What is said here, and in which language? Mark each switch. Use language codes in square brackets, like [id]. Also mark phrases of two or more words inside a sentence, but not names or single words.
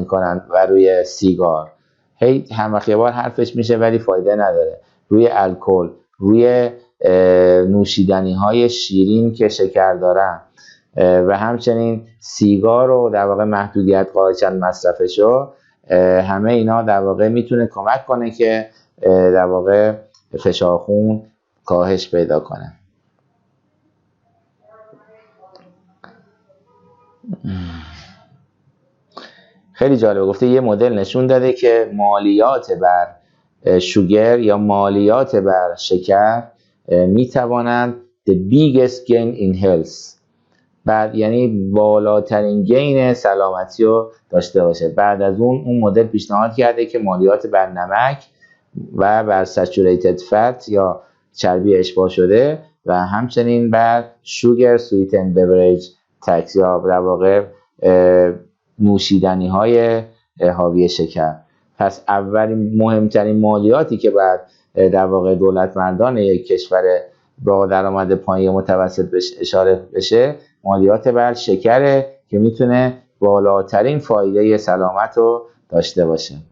[fa] کنن و روی سیگار هم وقت یه بار حرفش میشه ولی فایده نداره، روی الکل، روی نوشیدنی‌های شیرین که شکر دارن و همچنین سیگار رو در واقع محدودیت قائل مصرفشو، همه اینا در واقع میتونه کمک کنه که در واقع فشار خون کاهش پیدا کنه. خیلی جالبه، گفته یه مدل نشون داده که مالیات بر شوگر یا مالیات بر شکر میتوانند [en] the biggest gain in health، [fa] بعد یعنی بالاترین گین سلامتی رو داشته باشه. بعد از اون مدل پیشنهاد کرده که مالیات بر نمک و بر [en] saturated fat [fa] یا چربی اشباع شده و همچنین بر [en] sugar sweetened beverage tax [fa] یا در واقع نوشیدنی های حاوی شکر. پس اولین مهمترین مالیاتی که بعد در واقع دولت مردان یک کشور با درآمد پایین متوسط بهش اشاره بشه مالیات بر شکره که میتونه بالاترین فایده سلامت رو داشته باشه.